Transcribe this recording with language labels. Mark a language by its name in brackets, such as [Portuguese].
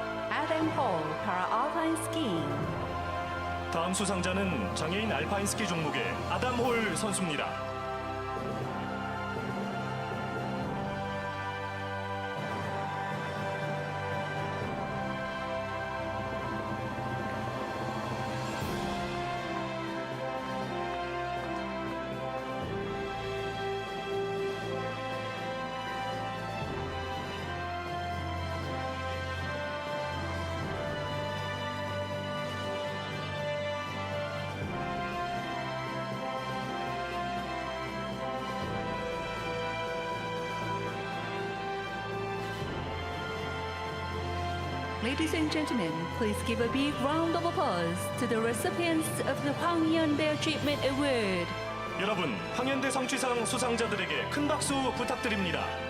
[English] Adam Hall, Para-Alpine Skiing. [Korean] 다음 수상자는 장애인 알파인 스키 종목의 아담 홀 선수입니다. [English] Ladies and gentlemen, please give a big round of applause to the recipients of the 황현대 Achievement Award. [Korean] 여러분, 황현대 성취상 수상자들에게 큰 박수 부탁드립니다.